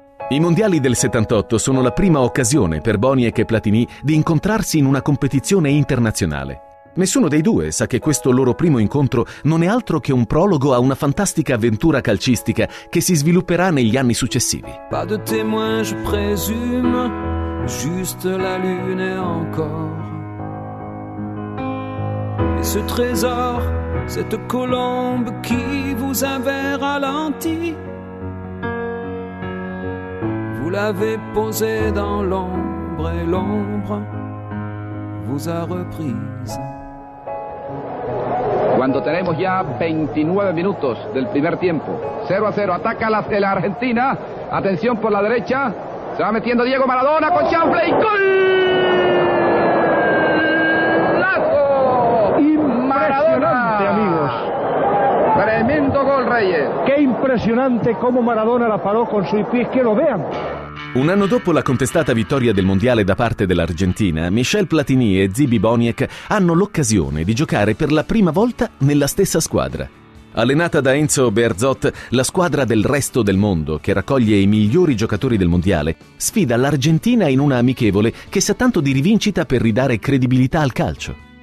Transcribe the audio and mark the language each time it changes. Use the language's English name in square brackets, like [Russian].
[Italian] I mondiali del 78 sono la prima occasione per Boniek e Platini di incontrarsi in una competizione internazionale. Nessuno dei due sa che questo loro primo incontro non è altro che un prologo a una fantastica avventura calcistica che si svilupperà negli anni successivi. [French] Pas de témoin, je présume, juste la lune encore. Et ce trésor, cette colombe qui vous avait ralenti, vous l'avez posé dans l'ombre et l'ombre vous a reprise. [Spanish] Cuando tenemos ya 29 minutos del primer tiempo, 0-0, ataca la Argentina, atención por la derecha, se va metiendo Diego Maradona con Chamblay, ¡gol! ¡Lazo! ¡Impresionante, Maradona, amigos! ¡Tremendo gol, Reyes! ¡Qué impresionante cómo Maradona la paró con su pie, que lo vean! [Italian] Un anno dopo la contestata vittoria del Mondiale da parte dell'Argentina, Michel Platini e Zibi Boniek hanno l'occasione di giocare per la prima volta nella stessa squadra. Allenata da Enzo Berzot, la squadra del resto del mondo, che raccoglie i migliori giocatori del Mondiale, sfida l'Argentina in una amichevole che sa tanto di rivincita per ridare credibilità al calcio.